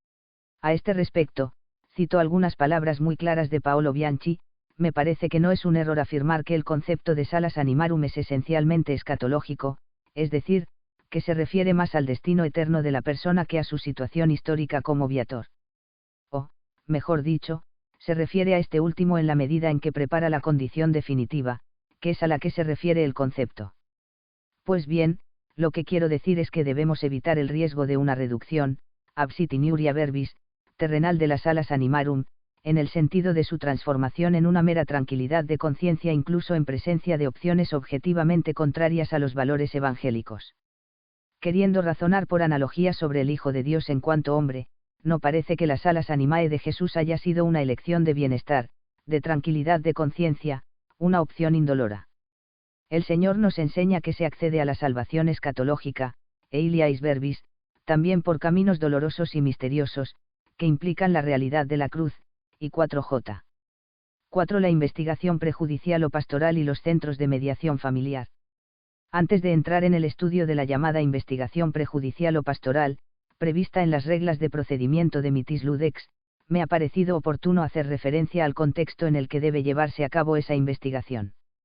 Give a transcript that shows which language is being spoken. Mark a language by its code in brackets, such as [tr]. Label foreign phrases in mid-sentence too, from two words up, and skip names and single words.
[es] A este respecto, cito algunas palabras muy claras de Paolo Bianchi: me parece que no es un error afirmar que el concepto de [la] salas animarum [es] es esencialmente escatológico, es decir, que se refiere más al destino eterno de la persona que a su situación histórica como viator. O, mejor dicho, se refiere a este último en la medida en que prepara la condición definitiva, que es a la que se refiere el concepto. Pues bien, lo que quiero decir es que debemos evitar el riesgo de una reducción, [la] absit iniuria verbis, [es] terrenal de las [la] salas animarum, [es] en el sentido de su transformación en una mera tranquilidad de conciencia incluso en presencia de opciones objetivamente contrarias a los valores evangélicos. Queriendo razonar por analogía sobre el Hijo de Dios en cuanto hombre, no parece que las [la] salas animae [es] de Jesús haya sido una elección de bienestar, de tranquilidad de conciencia, una opción indolora. El Señor nos enseña que se accede a la salvación escatológica, [la] iliais verbis, [es] también por caminos dolorosos y misteriosos, que implican la realidad de la cruz, y 4J. 4. La investigación prejudicial o pastoral y los centros de mediación familiar. Antes de entrar en el estudio de la llamada investigación prejudicial o pastoral, prevista en las reglas de procedimiento de Mitis Ludex, me ha parecido oportuno hacer referencia al contexto en el que debe llevarse a cabo esa investigación.